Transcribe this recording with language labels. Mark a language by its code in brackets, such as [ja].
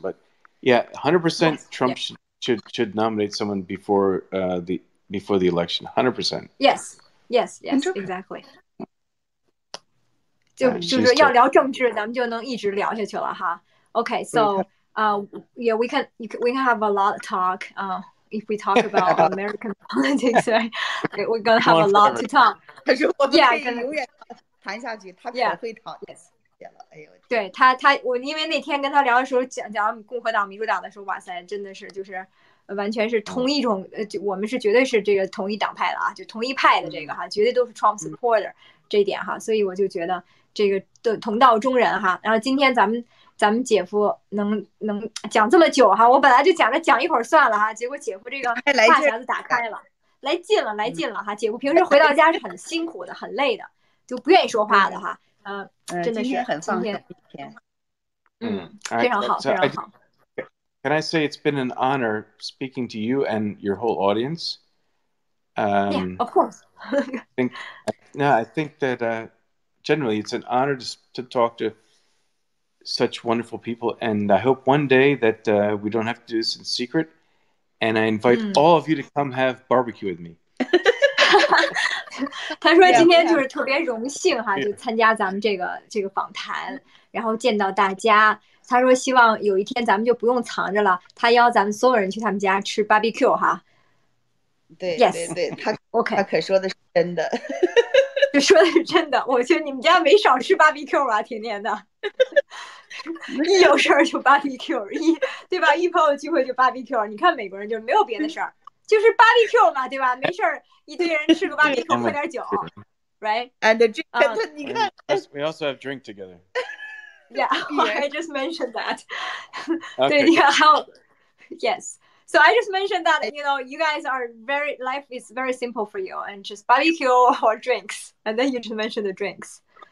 [en] But 100% Trump should nominate someone before the election. 100%. Yes, exactly. [zh] 就是要聊政治，咱们就能一直聊下去了哈。 [en] Okay, so we can have a lot of talk. If we talk about American politics, right? We're gonna have a lot to talk. [zh] 可是我们可以永远谈下去，他可会讨厌了。哎呦，对我因为那天跟他聊的时候讲共和党、民主党的时候，哇塞，真的是就是完全是同一种我们是绝对是这个同一党派的啊，就同一派的这个哈，绝对都是 Trump supporter 这一点哈，所以我就觉得这个的同道中人哈。然后今天咱们姐夫能讲这么久哈，我本来就讲一会儿算了哈，结果姐夫这个话匣子打开了，来劲了哈。姐夫平时回到家是很辛苦的，很累的，就不愿意说话的哈。真的是今天非常好。 [en] Can I say it's been an honor speaking to you and your whole audience? Yeah, of course. I think that generally it's an honor to talk to such wonderful people, and I hope one day that we don't have to do this in secret, and I invite all of you to come have barbecue with me. [zh] 他说今天就是特别荣幸哈，就参加咱们这个访谈，然后见到大家。他说希望有一天咱们就不用藏着了，他邀咱们所有人去他们家吃 barbecue 哈。对 [en] Yes [zh] 对，他 [en] OK， [zh] 可说的是真的。这说的是真的，我觉得你们家没少吃 barbecue 吧，天天的，一有事儿就 barbecue， 对吧？一朋友聚会就 barbecue， 你看美国人就是没有别的事儿，就是 barbecue 嘛，对吧？没事儿一堆人吃个 barbecue， 喝点酒 ， right？ And 这你看 [en] we also have drink together. Yeah, I just mentioned that. Okay. Yes. So I just mentioned that, you guys are life is very simple for you and just barbecue or drinks. And then you just mentioned the drinks.